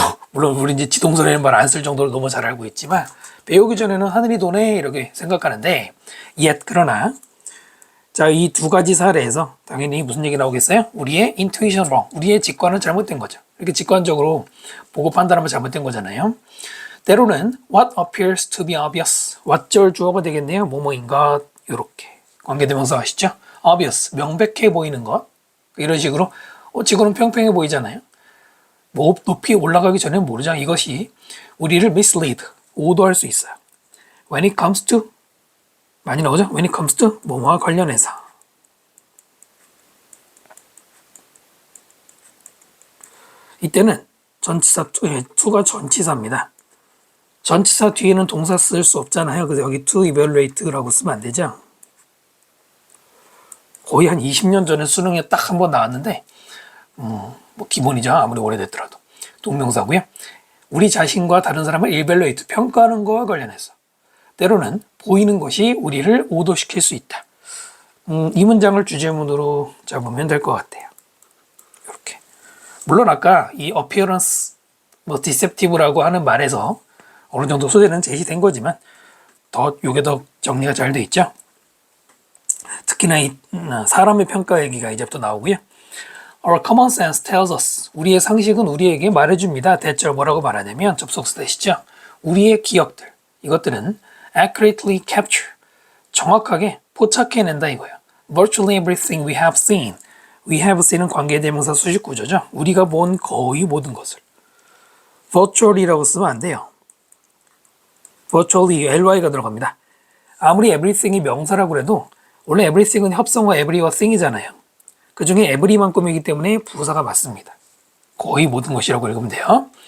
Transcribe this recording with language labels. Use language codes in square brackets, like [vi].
[ko] 물론 우리 이제 지동설이라는 말 안 쓸 정도로 너무 잘 알고 있지만, 배우기 전에는 하늘이 도네, 이렇게 생각하는데, 그러나, 자, 이 두 가지 사례에서 당연히 무슨 얘기 나오겠어요? 우리의 [en] intuition wrong, [ko] 우리의 직관은 잘못된 거죠. 이렇게 직관적으로 보고 판단하면 잘못된 거잖아요. 때로는 [en] what appears to be obvious, what절 [ko] 주어가 되겠네요. 뭐뭐인 것, 이렇게 관계대명사 아시죠? obvious, 명백해 보이는 것. 이런 식으로 지구는 평평해 보이잖아요. 뭐 높이 올라가기 전에 모르죠. 이것이 우리를 mislead, 오도할 수 있어요. [en] When it comes to [ko] 많이 나오죠? [en] When it comes to [ko] 뭐뭐와 관련해서. 이때는 전치사 to가 전치사입니다. 전치사 뒤에는 동사 쓸 수 없잖아요. 그래서 여기 to evaluate라고 쓰면 안 되죠. 거의 한 20년 전에 수능에 딱 한 번 나왔는데 뭐 기본이죠. 아무리 오래됐더라도. 동명사고요. 우리 자신과 다른 사람을 evaluate, 평가하는 거와 관련해서 때로는 보이는 것이 우리를 오도시킬 수 있다. 이 문장을 주제문으로 잡으면 될 것 같아요. 이렇게. 물론 아까 이 appearance, deceptive라고 하는 말에서 어느 정도 소재는 제시된 거지만 요게 더 정리가 잘 돼 있죠. 특히나 이 사람의 평가 얘기가 이제부터 나오고요. [en] Our common sense tells us. [ko] 우리의 상식은 우리에게 말해줍니다. 대절 뭐라고 말하냐면 접속사 대시죠. 우리의 기억들. 이것들은 [en] accurately capture. [ko] 정확하게 포착해낸다 이거예요. [en] Virtually everything we have seen. [ko] We have seen은 관계대명사 수식 구조죠. 우리가 본 거의 모든 것을. virtually라고 쓰면 안 돼요. virtually, ly가 들어갑니다. 아무리 everything이 명사라고 해도 원래 everything은 합성어 every와 thing이잖아요. 그 중에 every만 꾸미기 때문에 부사가 맞습니다. 거의 모든 것이라고 읽으면 돼요.